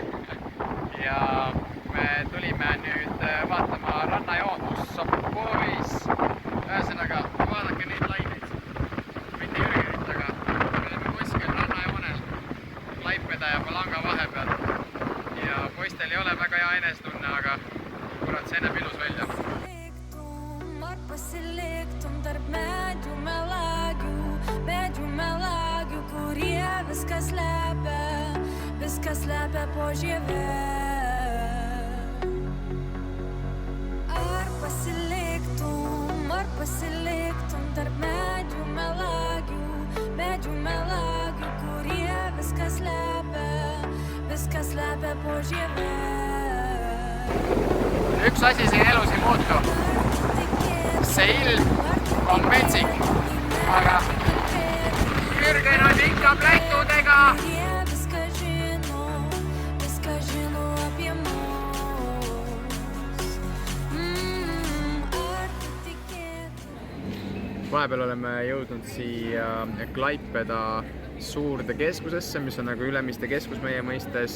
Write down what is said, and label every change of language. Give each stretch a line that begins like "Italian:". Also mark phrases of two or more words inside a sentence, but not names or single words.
Estonian: Ja me tulime nüüd vaatama rannajoon, kus saab pois. Ühesõnaga, vaadake neid laineid. Mitte Jürgenit, aga me oleme kuskil rannajoonel Klaipeda ja Palanga vahepeal. Ja poistel ei ole väga hea enestunne, aga kurat, see näeb ilus välja.
Lithuanian: Viskas lepia po žieve. Ar pasiliktum tarp medžių melagių, kurie viskas lepia po žieve.
Estonian: Üks asi siin elus ei muutu. See ilm on metsik, aga Jürgen on ikka plätudega. Vahepeal oleme jõudnud siia Klaipeda suurde keskusesse, mis on nagu Ülemiste keskus meie mõistes.